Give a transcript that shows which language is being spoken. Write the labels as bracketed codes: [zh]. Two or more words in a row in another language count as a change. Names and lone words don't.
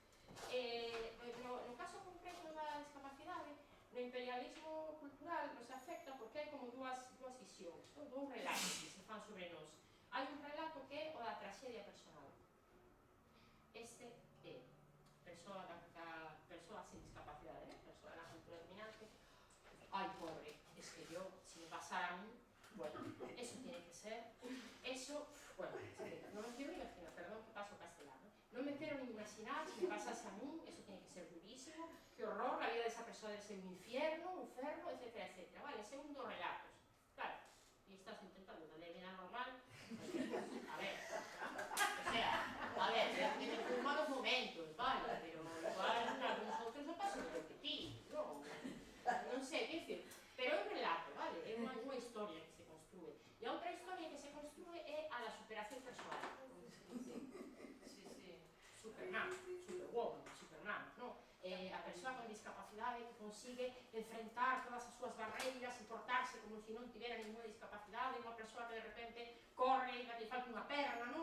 [gl] No caso concreto da discapacidade, no imperialismo cultural nos afecta porque hai como dúas visións, dous relatos que se fan sobre nós. Hai un relato que é o da traxedia personal. Este é persoa sin discapacidade, persoa na cultura dominante. Ai, [es] pobre, es que yo, si me pasara a mí, bueno, eso tiene que ser, eso, bueno, non me quiero imaginar, [gl] perdón que paso castelano, [es] non me quiero ni imaginar si me pasase a mí, eso tiene que ser durísimo, que horror, la vida de esa persona debe ser un infierno, etcétera, etcétera, vale, segundo relatos, claro, y estás intentando tener vida normal, a ver, [gl] en malos momentos, vale, pero igual algunos outros non pasan de repetir, non sei, que dicir, pero é un relato, vale, é unha historia que se construe, e a outra historia que se construe é a da superación persoal. Superman, Superwoman, non? A persoa con discapacidade que consigue enfrentar todas as súas barreiras e portarse como se non tivera ninguna discapacidade, unha persoa que de repente corre e que falta unha perna, non?